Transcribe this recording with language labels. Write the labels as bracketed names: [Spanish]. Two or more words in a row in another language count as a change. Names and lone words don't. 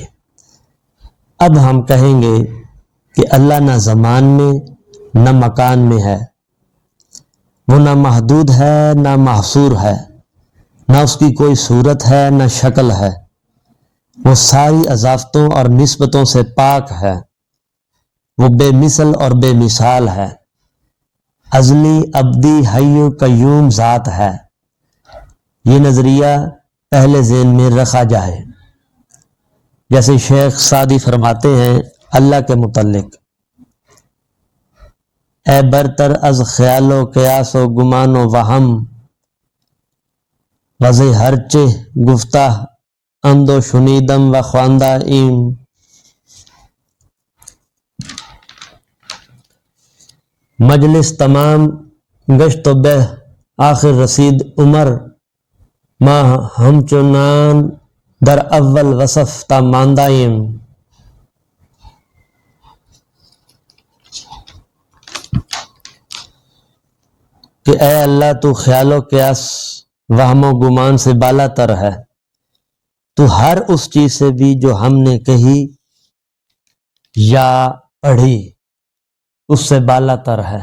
[Urdu] اب ہم کہیں گے کہ اللہ نہ زمان میں نہ مکان میں ہے، وہ نہ محدود ہے نہ محصور ہے، نہ اس کی کوئی صورت ہے نہ شکل ہے، وہ ساری اضافتوں اور نسبتوں سے پاک ہے، وہ بے مثل اور بے مثال ہے، ازلی ابدی حی و قیوم ذات ہے۔ یہ نظریہ پہلے ذہن میں رکھا جائے۔ جیسے شیخ سعدی فرماتے ہیں اللہ کے متعلق، [Persian] اے برتر از خیال و قیاس و گمان و وہم، وز ہرچہ گفتہ اند و شنیدم و خواندہ ایم۔ مجلس تمام گشت و بہ آخر رسید عمر، ما ہم چنان در اول وصف تا ماندہ ایم۔ [Urdu] کہ اے اللہ تو خیال و قیاس وہم و گمان سے بالا تر ہے، تو ہر اس چیز سے بھی جو ہم نے کہی یا پڑھی اس سے بالا تر ہے۔